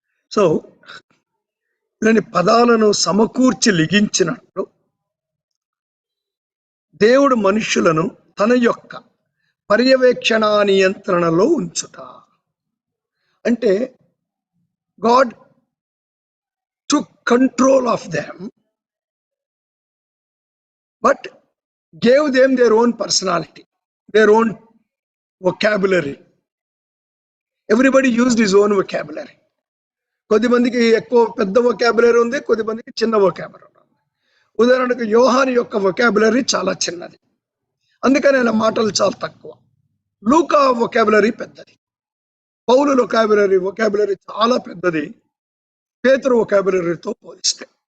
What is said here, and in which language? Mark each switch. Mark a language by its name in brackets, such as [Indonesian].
[Telugu] So ఇలాంటి పదాలను సమకూర్చి లిఖించినట్లు దేవుడు మనుష్యులను తన యొక్క పర్యవేక్షణ నియంత్రణలో ఉంచుట. అంటే [English] God took control of them, but gave them their own personality, their own vocabulary. Everybody used his own vocabulary. [Telugu] కొద్దిమందికి ఎక్కువ పెద్ద వొకాబులరీ ఉంది, కొద్దిమందికి చిన్న వొకాబులరీ ఉంది. ఉదాహరణకు యోహాను యొక్క వొకాబులరీ చాలా చిన్నది, అందుకని ఆయన మాటలు చాలా తక్కువ. లూకా వొకాబులరీ పెద్దది. పౌలు వొకాబులరీ చాలా పెద్దది పేతురు వొకాబులరీతో పోలిస్తే.